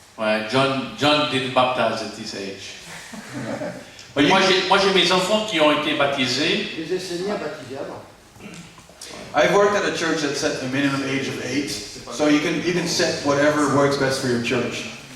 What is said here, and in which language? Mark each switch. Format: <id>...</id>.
<en>Ouais, John didn't baptize at this age. But you,</en> <fr>Moi, j'ai mes enfants qui ont été baptisés. Les Esséniens baptisés avant.</fr> <en>I've worked at a church that set a minimum age of 8, so you can set whatever works best for your church.</en>